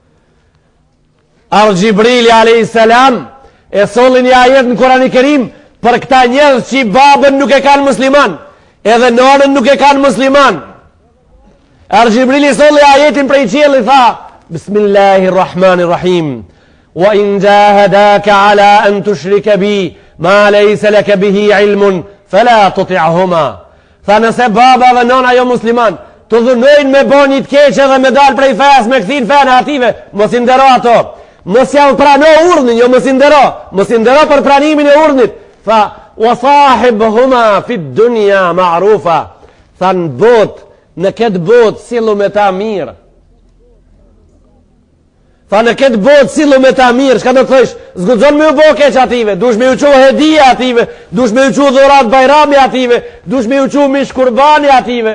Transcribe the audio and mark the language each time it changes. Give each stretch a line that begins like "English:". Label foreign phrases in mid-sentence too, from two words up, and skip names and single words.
Albanian: Ar Gjibrili a.s. e solin një ajet në Kurani Kerim për këta njerëz që babën nuk e kanë musliman, edhe nonën nuk e kanë musliman. Ar Gjibrili solli ajetin prej qiellit, tha Bismillahirrahmanirrahim.
Arabic: وإن جاهداك على أن تشرك بي ما ليس لك به علم فلا تطعهما.
Albanian: Tha nëse baba dhe nona jo musliman të dhunojnë me bën një të keq edhe me dal prej fesë, me kthin fen ative, mos i ndero ato. Mos ja prano urdhnin, jo mos i ndero. Mos i ndero për pranimin e urdhnit. Tha
Arabic: وصاحبهما في الدنيا معروفا.
Albanian: Tha në botë, në këtë botë sillu me ta mirë. Tha në këtë botë sillu me ta mirë. Çka do të thosh? Zguxon me u bë keq ative, dush me u çu hedia ative, dush me u çu dhurat bajrami ative, dush me u çu mish kurbani ative.